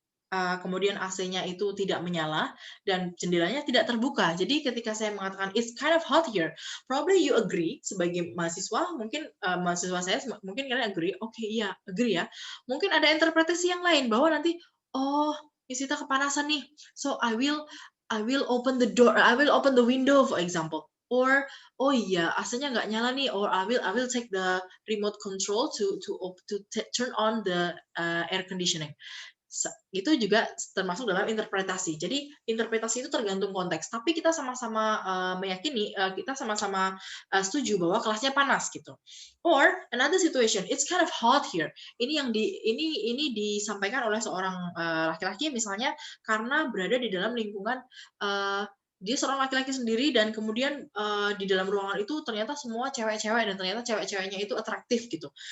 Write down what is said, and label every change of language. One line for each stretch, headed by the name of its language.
Indonesian: Kemudian AC-nya itu tidak menyala dan jendelanya tidak terbuka. Jadi ketika saya mengatakan
English: it's kind of hot here, probably you agree
Indonesian: sebagai mahasiswa, mungkin mahasiswa saya mungkin kalian agree, oke, iya, agree ya. Mungkin ada interpretasi yang lain bahwa nanti Miss Ita kepanasan nih.
English: So I will open the door, I will open the window for example. Or
Indonesian: oh iya, AC-nya nggak nyala nih,
English: or I will take the remote control to turn on the air conditioning.
Indonesian: Itu juga termasuk dalam interpretasi. Jadi interpretasi itu tergantung konteks. Tapi kita sama-sama meyakini, kita sama-sama setuju bahwa kelasnya panas gitu.
English: Or another situation, it's kind of hot here.
Indonesian: Ini disampaikan oleh seorang laki-laki misalnya karena berada di dalam lingkungan dia seorang laki-laki sendiri dan kemudian di dalam ruangan itu ternyata semua cewek-cewek dan ternyata cewek-ceweknya itu atraktif gitu.